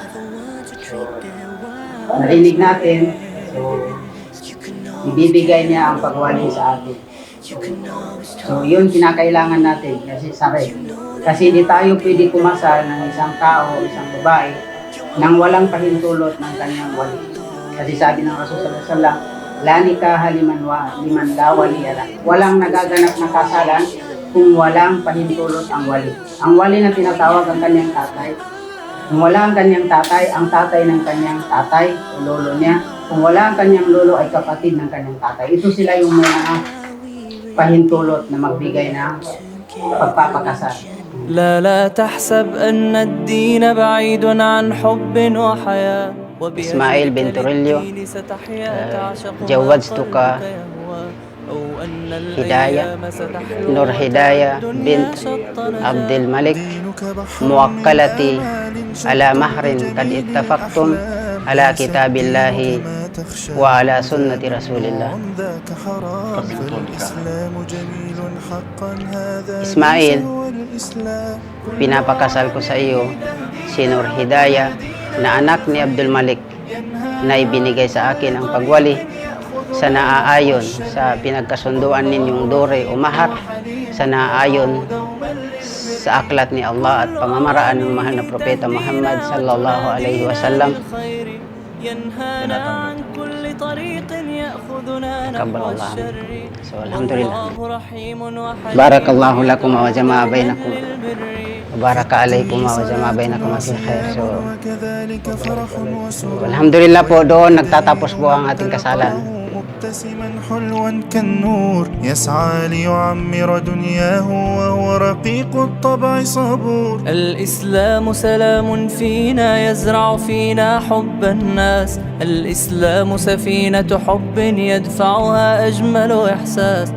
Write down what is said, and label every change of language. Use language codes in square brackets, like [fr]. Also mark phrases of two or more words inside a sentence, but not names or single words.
[tl] Narinig natin, so ibibigay niya ang pagwali sa atin. So yun kinakailangan natin kasi sabi. Kasi hindi tayo pwede kumasal ng isang tao, isang babae nang walang pahintulot ng kanyang wali. Kasi sabi ng Rasul [ar] صلى الله عليه وسلم، لا نكاح لمن لا ولي له. [tl] Walang nagaganap na kasalan kung walang pahintulot ang wali. Ang wali na tinatawag ang kanyang tatay. Kung wala ang kanyang tatay, ang tatay ng kanyang tatay, o lolo niya. Kung wala ang kanyang lolo, ay kapatid ng kanyang tatay. Ito sila yung mga pahintulot na magbigay ng pagpapakasal. [ar] لا تحسب أن الدين بعيد عن حب وحياة. إسماعيل بن توريليو جوزتك هداية نور هداية بنت عبد الملك موكلتي على مهر قد اتفقتم على كتاب الله وعلى سنة رسول الله. [tl] Ismail, pinapakasal ko sa iyo si Nur Hidayah na anak ni Abdul Malik na ibinigay sa akin ang pagwali sa naaayon sa pinagkasunduan ninyong dore o mahar sa naaayon sa aklat ni Allah at pamamaraan ng mahal na propeta Muhammad [ar] صلى الله عليه وسلم. [tl] Taqabbalallah. So alhamdulillah. [ar] بارك الله لكم وجمع بينكم. بارك عليكم وجمع بينكم في خير. [tl] So alhamdulillah po, doon nagtatapos po ang ating kasalan. [ar] مبتسما حلوا كالنور يسعى ليعمر دنياه وهو رقيق الطبع صبور. الإسلام سلام فينا يزرع فينا حب الناس. الإسلام سفينة حب يدفعها أجمل إحساس.